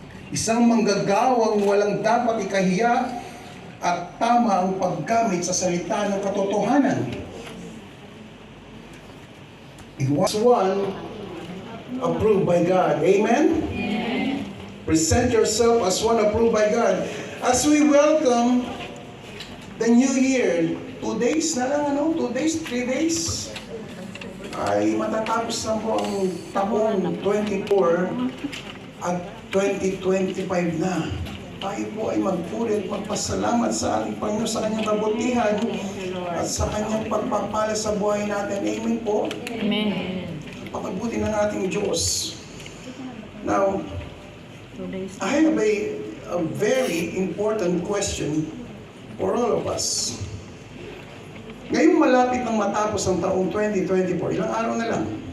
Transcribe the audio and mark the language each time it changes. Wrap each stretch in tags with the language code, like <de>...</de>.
<tl>Isang manggagawang walang dapat ikahiya at tama ang paggamit sa salita ng katotohanan.</tl> <en>It was one approved by God. Amen? Present yourself as one approved by God. As we welcome the new year,</en> <tl>2 days na lang, 2 days, 3 days, ay matatapos na po ang taong 24 at 2025 na. Tayo po ay magpuri at magpasalamat sa ating Panginoon sa kanyang kabutihan at sa kanyang pagpapala sa buhay natin. Amen po? Amen. Pagbuti ng ating Diyos.</tl> <en>Now, I have a very important question for all of us.</en> <tl>Ngayong malapit ng matapos ang taong 2024, ilang araw na lang?</tl>